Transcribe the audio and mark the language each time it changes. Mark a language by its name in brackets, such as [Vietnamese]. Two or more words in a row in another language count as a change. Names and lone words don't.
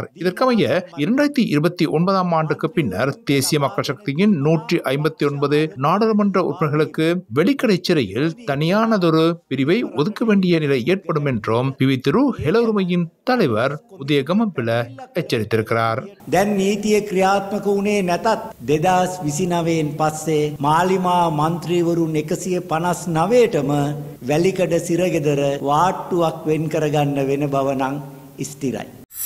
[Tamil] இதற்கமைய 2029 ஆண்டுக்கு பின்னர் தேசிய மக்கள் சக்தியின் 159 நாடாளுமன்ற உறுப்பினர்களுக்கு வெளிக்கடை சிறையில் தனியானதொரு பிரிவை ஒதுக்க வேண்டிய நிலை ஏற்படும் என்றும் பிவித்ரு ஹெலோருமையின் தலைவர் உதய கமம்பில எச்சரித்திருக்கிறார். [Sinhala] දැන් නීතිය ක්‍රියාත්මක වුණේ නැතත් 2029න් පස්සේ මාලිමා මන්ත්‍රීවරුන් 159ටම වැලිකඩ සිරගෙදර වාට්ටුවක් වෙන් කරගන්න වෙන බව නම් ස්ථිරයි.